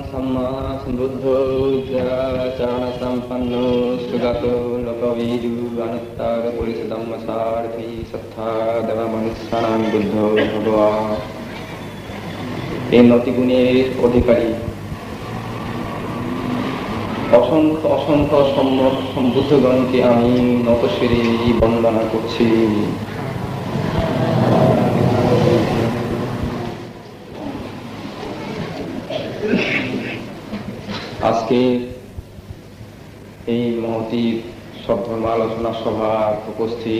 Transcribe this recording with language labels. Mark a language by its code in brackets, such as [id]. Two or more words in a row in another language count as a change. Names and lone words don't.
[pi] सम्मा समृद्ध चरण संपन्नो सुगतो लोकवीरु अनुत्तर पुरुषधम्मसारथि सत्ता देव मनुष्याणां बुद्धो भगवान् [bn] এই নতি গুণের অধিকারী অসংখ্য অসংখ্য সম্বুদ্ধগণকে আমি নতশিরে বন্দনা করছি। আজকে এই মহতী সদ্ধর্ম আলোচনা সভার উপস্থিত